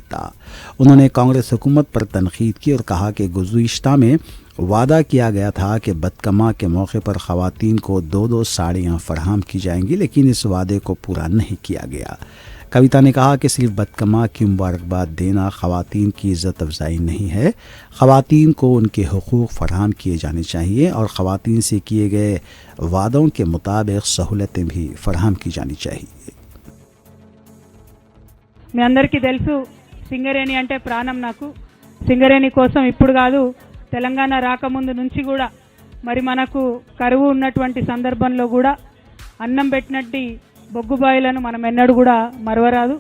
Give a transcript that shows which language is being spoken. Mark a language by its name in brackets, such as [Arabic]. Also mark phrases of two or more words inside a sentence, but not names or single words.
[Urdu] انہوں نے کانگریس حکومت پر تنقید کی اور کہا کہ گزشتہ میں وعدہ کیا گیا تھا کہ بدکما کے موقع پر خواتین کو 2 ساڑیاں فراہم کی جائیں گی، لیکن اس وعدے کو پورا نہیں کیا گیا۔ کویتا نے کہا کہ صرف بدکما کی مبارکباد دینا خواتین کی عزت افزائی نہیں ہے، خواتین کو ان کے حقوق فراہم کیے جانے چاہیے اور خواتین سے کیے گئے وعدوں کے مطابق سہولتیں بھی فراہم کی جانی چاہیے۔ [Telugu] మీ అందరికీ తెలుసు, సింగరేణి అంటే ప్రాణం నాకు. సింగరేణి కోసం ఇప్పుడు కాదు, తెలంగాణ రాకముందు నుంచి కూడా మరి మనకు కరువు ఉన్నటువంటి సందర్భంలో కూడా అన్నం పెట్టినట్టు బొగ్గుబాయిలను మనం ఎన్నడూ కూడా మరవరాదు.